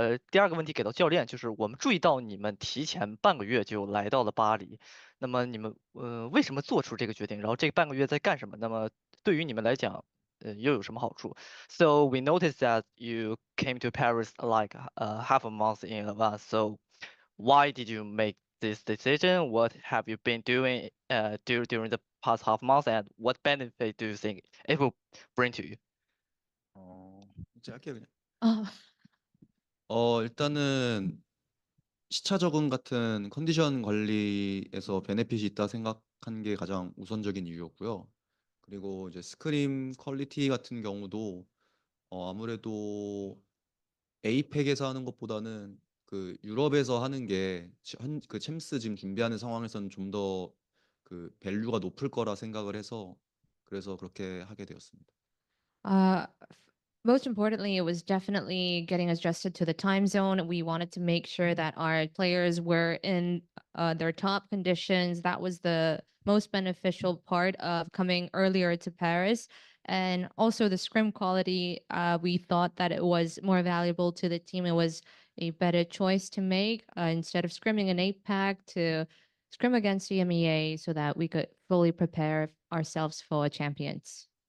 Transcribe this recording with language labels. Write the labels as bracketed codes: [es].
[zh] 第二个问题给到教练，就是我们注意到你们提前半个月就来到了巴黎，那么你们为什么做出这个决定？然后这半个月在干什么？那么对于你们来讲，又有什么好处 ？ [en] So we noticed that you came to Paris like half a month in advance. So why did you make this decision? What have you been doing during the past half month, and what benefit do you think it will bring to you? [ko] 짧게 그냥. 아, 일단은 시차 적응 같은 컨디션 관리에서 베네핏이 있다 생각한 게 가장 우선적인 이유였고요. 그리고 이제 스크림 퀄리티 같은 경우도 아무래도 에이펙에서 하는 것보다는 그 유럽에서 하는 게 그 챔스 지금 준비하는 상황에서는 좀 더 그 밸류가 높을 거라 생각을 해서 그래서 그렇게 하게 되었습니다. [en] Most importantly, it was definitely getting adjusted to the time zone. We wanted to make sure that our players were in their top conditions. That was the most beneficial part of coming earlier to Paris. And also the scrim quality, we thought that it was more valuable to the team. It was a better choice to make instead of scrimming an 8-pack to scrim against EMEA so that we could fully prepare ourselves for champions.